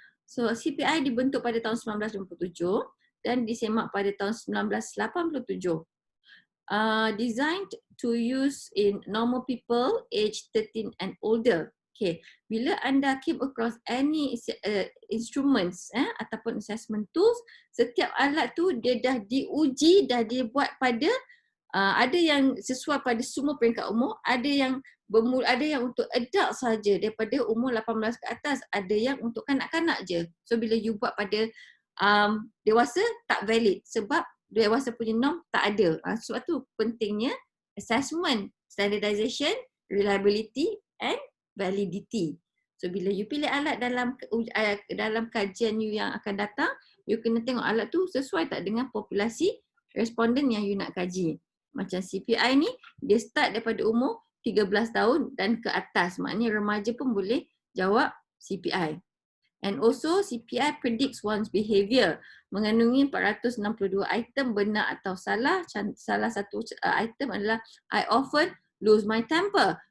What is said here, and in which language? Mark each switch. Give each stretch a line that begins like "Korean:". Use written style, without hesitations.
Malay: So CPI dibentuk pada tahun 1957 dan disemak pada tahun 1987.
English: Designed to use in normal people age 13 and older.
Malay: Okay, bila anda
English: came across any instruments
Malay: ataupun assessment tools, setiap alat tu dia dah diuji, dah dibuat pada ada yang sesuai pada semua peringkat umur, ada yang untuk adult saja daripada umur 18 ke atas, ada yang untuk kanak-kanak je. So bila you buat pada dewasa tak valid sebab dewasa punya norm tak ada. Sebab tu pentingnya assessment,
English: standardization, reliability and validity.
Malay: So bila you pilih alat dalam kajian you yang akan datang, you kena tengok alat tu sesuai tak dengan populasi responden yang you nak kaji. Macam CPI ni, dia start daripada umur 13 tahun dan ke atas. Maknanya remaja pun boleh jawab CPI.
English: And also CPI predicts one's behavior.
Malay: Mengandungi 462 item benar atau salah. Salah satu item adalah
English: I often lose my temper.